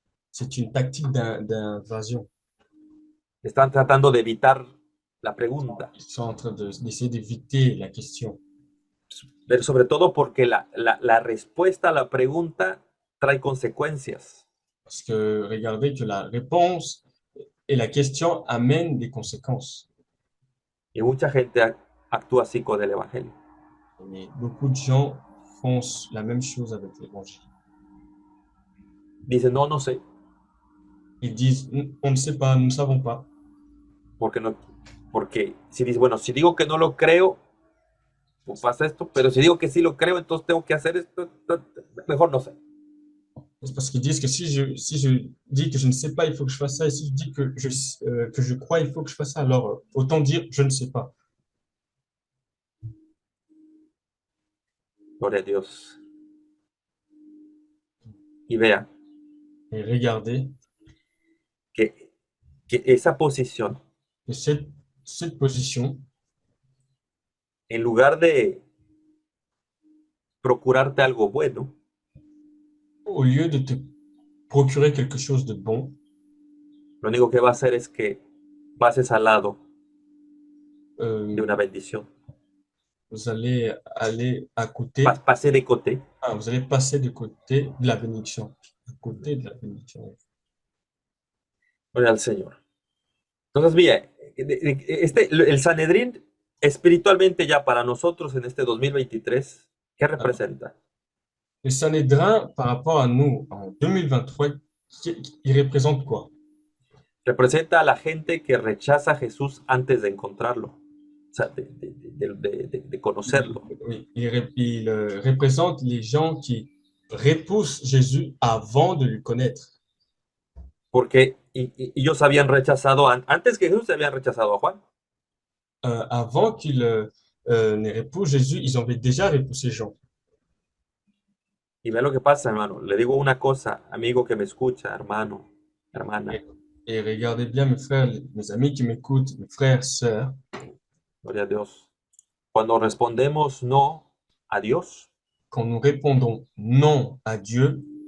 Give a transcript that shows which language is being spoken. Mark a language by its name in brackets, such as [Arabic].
[French] c'est une tactique d'invasion. [Spanish] Están tratando de evitar la pregunta, [French] Ils sont en train d'essayer d'éviter la question. [Spanish] pero sobre todo porque la respuesta a la pregunta trae consecuencias. [French] Parce que regardez que la réponse et la question amènent des conséquences. [Spanish] Y mucha gente actúa así con el Evangelio. [French] Mais beaucoup de gens font la même chose avec l'évangile. [Spanish] Dicen, no, no sé, [French] Ils disent, on ne sait pas, nous ne savons pas. [Spanish] porque si dices, bueno, si digo que no lo creo, pues pasa esto, pero si digo que sí lo creo, entonces tengo que hacer esto, mejor no sé. [French] C'est parce qu'ils disent que si je dis que je ne sais pas, il faut que je fasse ça. Et si je dis que je crois, il faut que je fasse ça. Alors, autant dire, je ne sais pas. [Spanish] Gloria a Dios. Y vea [French] Et regardez, [Spanish] que esa posición, [French] et cette position, [Spanish] en lugar de procurarte algo bueno, [French] au lieu de te procurer quelque chose de bon, [Spanish] lo único que va a hacer es que pases al lado de Euh, una bendición. [French] vous allez aller à côté. Passer de côté. Ah, vous allez passer de côté de la bénédiction. À côté de la bénédiction. [Spanish] Gloria al Señor. Entonces, mire, el Sanedrín espiritualmente ya para nosotros en este 2023, ¿qué [French] Alors, [Spanish] representa? [French] le Sanhédrin, par rapport à nous, en 2023, il représente quoi? [Spanish] Representa a la gente que rechaza a Jesús antes de encontrarlo, o sea, de conocerlo. [French] Oui, il représente les gens qui repoussent Jésus avant de le connaître. [Spanish] Porque ellos habían rechazado, antes que Jesús, se habían rechazado a Juan. [French] Avant qu'ils ne repoussent Jésus, ils avaient déjà repoussé Jean. [Spanish] Y ve lo que pasa, hermano. Le digo una cosa, amigo que me escucha, hermano, hermana, [French] Et, et regardez bien, mes frères, mes amis qui m'écoutent, mes frères, sœurs, [Spanish] gloria a Dios. Cuando respondemos no a Dios, [French] quand nous répondons non à Dieu,